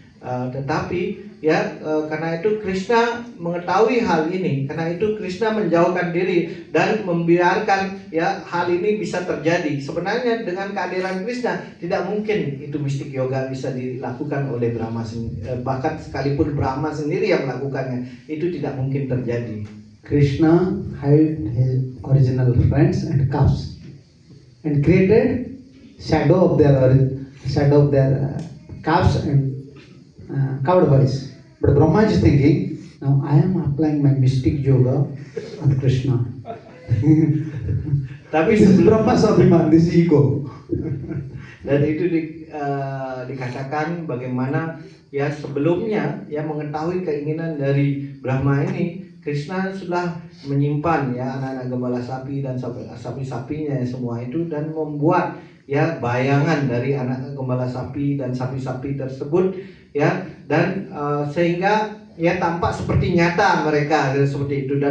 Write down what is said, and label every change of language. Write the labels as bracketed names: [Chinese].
[Indonesian] Tetapi ya karena itu Krishna mengetahui hal ini, karena itu Krishna menjauhkan diri dan membiarkan ya hal ini bisa terjadi. Sebenarnya dengan kehadiran Krishna tidak mungkin itu mistik yoga bisa dilakukan oleh Brahma, bahkan sekalipun Brahma sendiri yang melakukannya itu tidak mungkin terjadi. [English] Krishna hid his original friends and calves and created shadow of their calves and coward boys. But Brahma is thinking, now I am applying my mystic yoga on Krishna. [Indonesian] Tapi [English] this is Brahma's abhiman, this ego. [Indonesian] Dan itu dikatakan bagaimana ya sebelumnya ya mengetahui keinginan dari Brahma ini, Krishna sudah menyimpan ya anak-anak gembala sapi dan sapi-sapinya semua itu, dan membuat ya bayangan dari anak gembala sapi dan sapi-sapi tersebut ya, dan sehingga ya tampak seperti nyata mereka seperti itu.